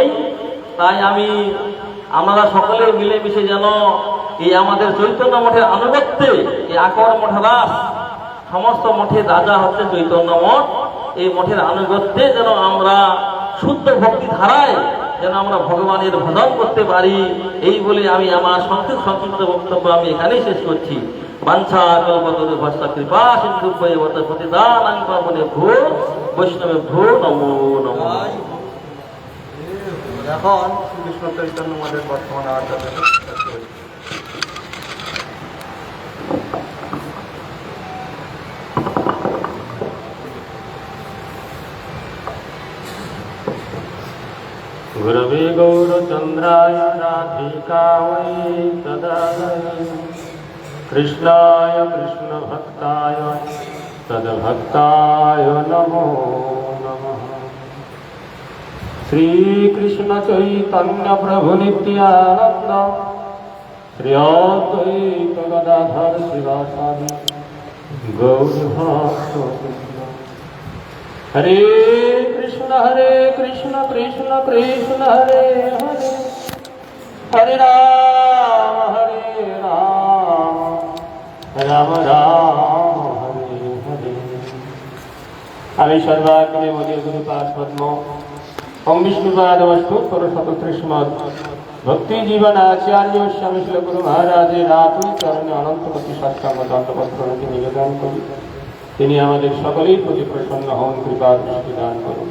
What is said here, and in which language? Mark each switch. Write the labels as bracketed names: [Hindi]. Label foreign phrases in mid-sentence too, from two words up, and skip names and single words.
[Bangla] তাই আমরা সকলে মিলেমিশে যেন এই আমাদের চৈতন্য মঠের আনুগত্যে, এই আকর মঠরাস, সমস্ত মঠের রাজা হচ্ছে চৈতন্য মঠ, এই মঠের আনুগত্যে যেন আমরা শুদ্ধ ভক্তি ধারায় যেন আমরা ভগবানের ভজন করতে পারি, এই বলে আমি আমার সংক্ষিপ্ত বক্তব্য আমি এখানেই শেষ করছি। [Sanskrit] বাঞ্ছা কল্পতরু ভস্তা কৃপা সিন্ধু পতিতানাং পাবনেভ্যো বৈষ্ণবেভ্যো নমো নমঃ। [Bangla] এখন শ্রীকৃষ্ণ চৈতন্য মঠের বর্তমান আচার্য [Sanskrit] गुरवे गौरचन्द्राय राधिकायै तदालये कृष्णाय कृष्णभक्ताय तद्भक्ताय नमो नमः। श्रीकृष्ण चैतन्य प्रभु नित्यानन्द श्री अद्वैत गदाधर शिवासादि गौरभक्तवृन्द। हरे कृष्ण कृष्ण कृष्ण हरे हरे, हरे राम राम राम हरे हरे। [Bangla] আমি সর্বাগ্রে বলি গুরুপাদ পদ্ম ওম বিষ্ণুপাদ বস্তু 137 ভক্তি জীবন আচার্য স্বামী শিল গুরু মহারাজের রাতুল চরণে অনন্ত কোটি সাষ্টাঙ্গ দণ্ডবত প্রণতি নিবেদন করি। তিনি আমাদের সকলের প্রতি প্রসন্ন হন, কৃপা দৃষ্টি দান করুন।